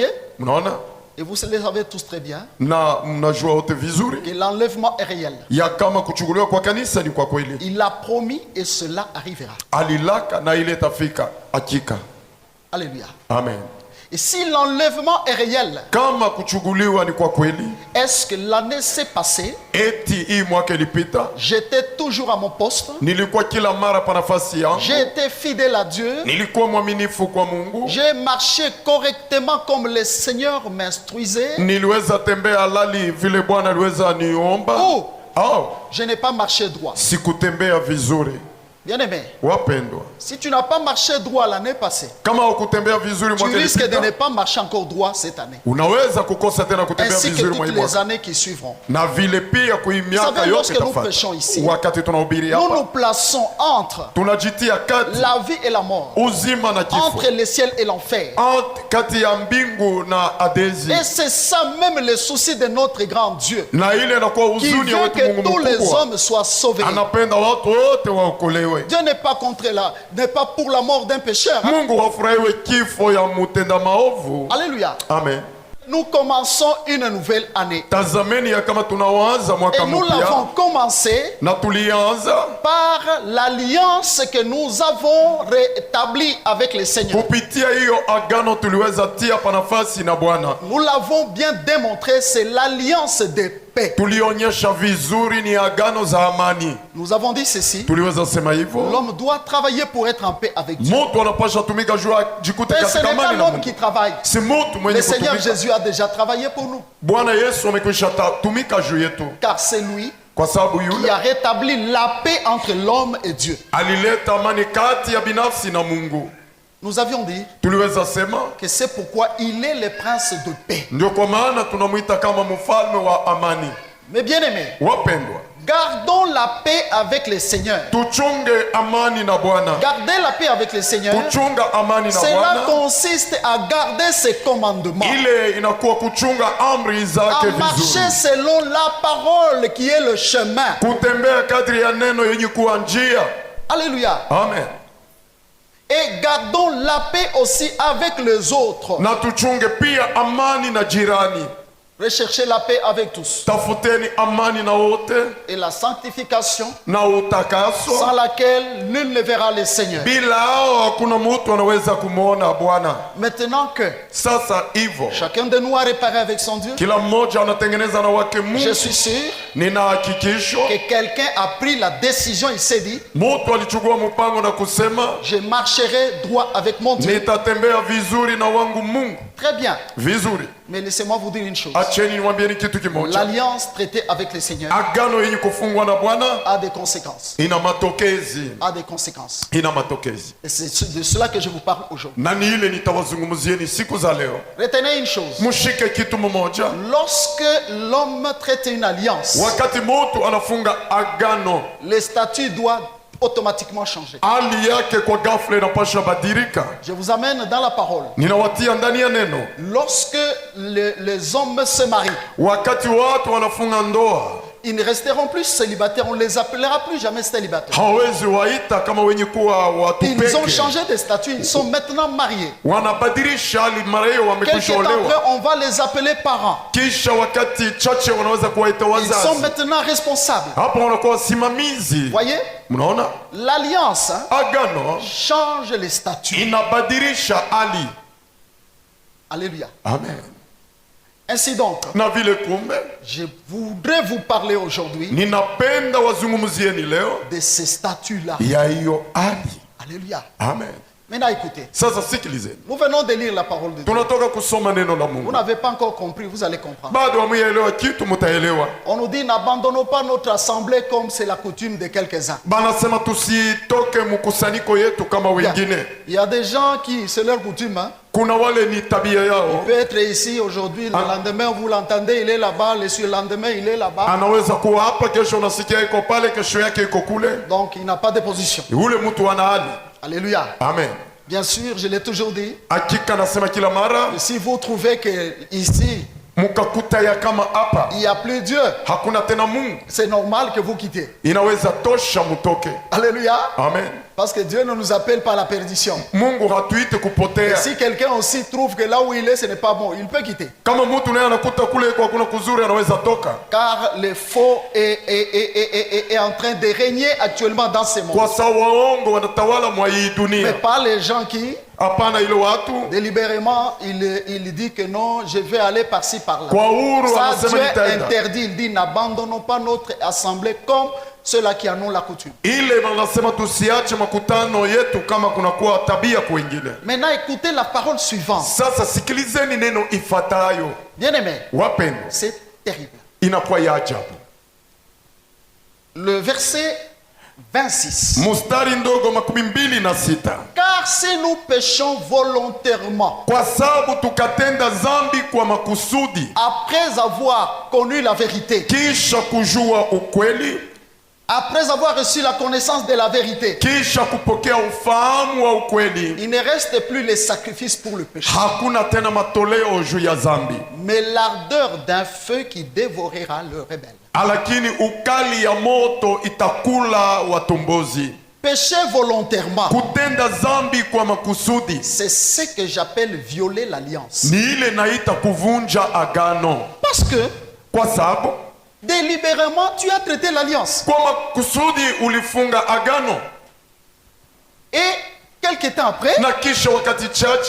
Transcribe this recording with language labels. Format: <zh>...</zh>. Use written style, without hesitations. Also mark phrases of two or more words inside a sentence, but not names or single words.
<fr>Et vous le savez tous très bien que l'enlèvement est réel. Il a promis et cela arrivera. Alléluia. Amen. Et si l'enlèvement est réel,</fr> <sw>Kama kuchuguliwa ni kwa kweli,</sw> <fr>est-ce que l'année s'est passée,</fr> <sw>eti hii mwaka ilipita,</sw> <fr>j'étais toujours à mon poste,</fr> <sw>nilikuwa kila mara pa nafasi yangu,</sw> <fr>j'ai été fidèle à Dieu,</fr> <sw>nilikuwa mwaminifu kwa Mungu,</sw> <fr>j'ai marché correctement comme le Seigneur m'instruisait,</fr> <sw>niliweza tembea halali vile Bwana aliweza niomba,</sw> <fr>je n'ai pas marché droit.</fr> <sw>sikutembea vizuri.</sw> <fr>Bien-aimé,</fr> <sw>Wapendwa,</sw> <fr>si tu n'as pas marché droit l'année passée,</fr> <sw>kama hukutembea vizuri</sw> <fr>tu</fr> <sw>mwaka</sw> <fr>risques de ne</fr> <sw>ilipita,</sw> <fr>pas marcher encore droit cette année.</fr> <sw>unaweza kukosa tena kutembea</sw> <fr>Ainsi que</fr> <sw>vizuri</sw> <fr>toutes les</fr> <sw>mwaka.</sw> <fr>années qui suivront.</fr> <sw>Na vile pia</sw> <fr>Vous</fr> <sw>kuimiaka</sw> <fr>savez,</fr> <sw>yote</sw> <fr>lorsque nous</fr> <sw>tafata.</sw> <fr>prêchons ici,</fr> <sw>Wakati tunahubiri</sw> <fr>nous nous</fr> <sw>hapa,</sw> <fr>plaçons entre</fr> <sw>tunajitia kati</sw> <fr>la vie et la mort,</fr> <sw>uzima na kifo,</sw> <fr>entre le ciel et l'enfer.</fr> <sw>kati ya mbingu na adezi.</sw> <fr>Et c'est ça même le souci de notre grand Dieu,</fr> <sw>Na ile inakuwa</sw> <fr>qui</fr> <sw>huzuni ya</sw> <fr>veut</fr> <sw>wetu</sw> <fr>que</fr> <sw>Mungu</sw> <fr>tous les</fr> <sw>mkubwa.</sw> <fr>hommes soient sauvés.</fr> <sw>Anapenda watu wote waokolewe.</sw> <fr>Dieu n'est pas contre n'est pas pour la mort d'un pécheur. Hein?</fr> <sw>Mungu hafurahiwe kifo ya mutenda maovu.</sw> <fr>Alléluia. Amen. Nous commençons une nouvelle année.</fr> <sw>Tazameni ya kama tunaanza mwaka</sw> <fr>Et nous l'avons</fr> <sw>mpya.</sw> <fr>commencé</fr> <sw>Na tulianza</sw> <fr>par l'alliance que nous avons rétablie avec le Seigneur.</fr> <sw>kupitia hiyo agano tuliweza tia pa nafasi na Bwana.</sw> <fr>Nous l'avons bien démontré, c'est l'alliance de paix.</fr> <sw>Tulionyesha vizuri ni agano za amani.</sw> <fr>Nous avons dit ceci,</fr> <sw>Tuliweza sema hivyo.</sw> <fr>l'homme doit travailler pour être en paix avec Dieu.</fr> <sw>Mtu anapasha tumika juu jikute</sw> <fr>Mais ce</fr> <sw>katika</sw> <fr>n'est pas</fr> <sw>amani na</sw> <fr>l'homme qui</fr> <sw>Mungu.</sw> <fr>travaille.</fr> <sw>Si mtu mwenye</sw> <fr>Le Seigneur</fr> <sw>kutumika.</sw> <fr>Jésus a déjà travaillé pour nous.</fr> <sw>Bwana Yesu amekwisha tumika juu yetu.</sw> <fr>Car c'est lui</fr> <sw>Kwa sababu</sw> <fr>qui</fr> <sw>yule</sw> <fr>a rétabli la paix entre l'homme et Dieu.</fr> <sw>alileta amani kati ya binafsi na Mungu.</sw> <fr>Nous avions dit</fr> <sw>Tuliweza sema</sw> <fr>que c'est pourquoi il est le prince de paix.</fr> <sw>ndio kwa maana tunamuita kama mfalme wa amani.</sw> <fr>Mais bien aimé,</fr> <sw>Wapendwa,</sw> <fr>gardons la paix avec le Seigneur.</fr> <sw>tuchunge amani na Bwana.</sw> <fr>Garder la paix avec le Seigneur,</fr> <sw>Kuchunga amani na</sw> <fr>cela</fr> <sw>Bwana</sw> <fr>consiste à garder ses commandements,</fr> <sw>ile inakuwa kuchunga amri</sw> <fr>à</fr> <sw>zake</sw> <fr>marcher</fr> <sw>vizuri,</sw> <fr>selon la parole qui est le chemin.</fr> <sw>kutembea kadri ya neno yenye kuwa njia.</sw> <fr>Alléluia. Amen. Et gardons la paix aussi avec les autres.</fr> <sw>Na tuchunge pia amani na jirani.</sw> <fr>Recherchez la paix avec tous.</fr> <sw>Tafuteni amani na wote</sw> <fr>Et la sanctification,</fr> <sw>na utakaso.</sw> <fr>sans laquelle nul ne verra le Seigneur.</fr> <sw>Bila hao hakuna mtu anaweza kumwona Bwana.</sw> <fr>Maintenant que</fr> <sw>Sasa hivyo</sw> <fr>chacun de nous a réparé avec son Dieu,</fr> <sw>kila mmoja anatengeneza na wake</sw> <fr>je</fr> <sw>Mungu.</sw> <fr>suis sûr</fr> <sw>Nina hakikisho</sw> <fr>que quelqu'un a pris la décision, il s'est dit,</fr> <sw>mtu alichukua mpango na kusema</sw> <fr>je marcherai droit avec mon Dieu.</fr> <sw>nitatembea vizuri na wangu Mungu</sw> <fr>Très bien.</fr> <sw>vizuri.</sw> <fr>Mais laissez-moi vous dire une chose.</fr> <sw>Acheni niwaambieni kitu kimoja.</sw> <fr>L'alliance traitée avec le Seigneur</fr> <sw>Agano yenye kufungwa na Bwana</sw> <fr>a des conséquences.</fr> <sw>ina matokezi,</sw> <fr>A des conséquences.</fr> <sw>ina matokezi.</sw> <fr>Et c'est de cela que je vous parle aujourd'hui.</fr> <sw>Na ni ile nitawazungumzieni siku za leo.</sw> <fr>Retenez une chose.</fr> <sw>Mshike kitu mmoja.</sw> <fr>Lorsque l'homme traite une alliance,</fr> <sw>Wakati mtu anafunga agano,</sw> <fr>le statut doit automatiquement changer.</fr> <sw>hali yake kwa ghafla inapasha badilika.</sw> <fr>Je vous amène dans la parole.</fr> <sw>Ninawatia ndani ya neno.</sw> <fr>Lorsque les hommes se marient,</fr> <sw>Wakati watu wanafunga ndoa,</sw> <fr>ils ne resteront plus célibataires. On ne les appellera plus jamais célibataires.</fr> <sw>hawezi waita kama wenye kuwa watu</sw> <fr>Ils ont</fr> <sw>peke.</sw> <fr>changé de statut. Ils sont maintenant mariés.</fr> <sw>Wanabadilisha hali, mara hiyo</sw> <fr>Quelques</fr> <sw>wamekwisha</sw> <fr>temps après,</fr> <sw>olewa.</sw> <fr>on va les appeler parents.</fr> <sw>Kisha wakati chache wanaweza kuwaita</sw> <fr>Ils sont</fr> <sw>wazazi.</sw> <fr>maintenant responsables.</fr> <sw>Hapo wanakuwa wasimamizi.</sw> <fr>Voyez,</fr> <sw>Mnaona,</sw> <fr>l'alliance</fr> <sw>agano</sw> <fr>change les statuts.</fr> <sw>inabadilisha hali.</sw> <fr>Alléluia. Amen. Ainsi donc,</fr> <sw>Na vile kumbe,</sw> <fr>je voudrais vous parler aujourd'hui</fr> <sw>ninapenda wazungumzieni leo</sw> <fr>de ces statuts-là.</fr> <sw>ya hiyo hali.</sw> <fr>Alléluia. Amen. Maintenant, écoutez.</fr> <sw>Sasa sikilizeni,</sw> <fr>Nous venons de lire la parole de Dieu.</fr> <sw>tunatoka kusoma neno la</sw> <fr>Vous</fr> <sw>Mungu.</sw> <fr>n'avez pas encore compris, vous allez comprendre.</fr> <sw>Bado hamuyaelewa kitu, mutaelewa.</sw> <fr>On nous dit n'abandonnons pas notre assemblée comme c'est la coutume de quelques-uns.</fr> <sw>Banasema tusitoke mkusanyiko yetu kama wengine.</sw> <fr>Il y a des gens qui, c'est leur coutume, hein.</fr> <sw>Kuna wale ni tabia yao.</sw> <fr>Il peut être ici aujourd'hui, le lendemain vous l'entendez, il est là-bas, le surlendemain il est là-bas.</fr> <sw>Anaweza kuwa hapa, kesho unasikia iko pale, kesho yake iko kule.</sw> <fr>Donc il n'a pas de position.</fr> <sw>Ule mtu ana hali.</sw> <fr>Alléluia. Amen. Bien sûr, je l'ai toujours dit.</fr> <sw>Hakika nasema kila mara,</sw> <fr>Et si vous trouvez que ici</fr> <sw>mukakuta ya kama hapa</sw> <fr>il n'y a plus Dieu,</fr> <sw>hakuna tena Mungu,</sw> <fr>c'est normal que vous quittez.</fr> <sw>inaweza tosha mutoke.</sw> <fr>Alléluia. Amen. Parce que Dieu ne nous appelle pas à la perdition.</fr> <sw>Mungu hatuite</sw> <fr>Et</fr> <sw>kupotea.</sw> <fr>si quelqu'un aussi trouve que là où il est, ce n'est pas bon, il peut quitter.</fr> <sw>Kama mtu naye anakuta kule kwa kuna kuzuri anaweza toka.</sw> <fr>Car le faux est en train de régner actuellement dans ce monde.</fr> <sw>Kwa sababu waongo wanatawala mwa hii</sw> <fr>Mais</fr> <sw>dunia.</sw> <fr>pas les gens qui,</fr> <sw>Hapana ile watu</sw> <fr>délibérément, il dit que non, je vais aller par-ci, par-là.</fr> <sw>kwa uhuru</sw> <fr>Ça,</fr> <sw>wanasema</sw> <fr>Dieu</fr> <sw>nitaenda.</sw> <fr>interdit. Il dit, n'abandonnons pas notre assemblée comme ceux-là qui en ont la coutume.</fr> <sw>Ile wanasema tusiache makutano yetu kama kunakuwa tabia kwingine.</sw> <fr>Maintenant, écoutez la parole suivante.</fr> <sw>Sasa sikilizeni neno ifatayo.</sw> <fr>Bien-aimés,</fr> <sw>Wapendwa,</sw> <fr>c'est terrible.</fr> <sw>inakuwa ya ajabu.</sw> <fr>Le verset 26.</fr> <sw>Mustari ndogo 26.</sw> <fr>Car si nous péchons volontairement,</fr> <sw>Kwa sababu tukatenda zambi kwa makusudi,</sw> <fr>après avoir connu la vérité,</fr> <sw>kisha kujua ukweli,</sw> <fr>après avoir reçu la connaissance de la vérité,</fr> <sw>kisha kupokea ufahamu wa ukweli,</sw> <fr>il ne reste plus les sacrifices pour le péché,</fr> <sw>hakuna tena matoleo juu ya zambi,</sw> <fr>mais l'ardeur d'un feu qui dévorera le rebelle.</fr> <sw>lakini ukali ya moto itakula watombozi.</sw> <fr>Pécher volontairement,</fr> <sw>Kutenda zambi kwa makusudi</sw> <fr>c'est ce que j'appelle violer l'alliance.</fr> <sw>ni ile naita kuvunja agano,</sw> <fr>Parce que</fr> <sw>kwa sababu</sw> <fr>délibérément, tu as traité l'alliance.</fr> <sw>kwa makusudi ulifunga agano,</sw> <fr>Et quelque temps après,</fr> <sw>na kisha wakati chache</sw>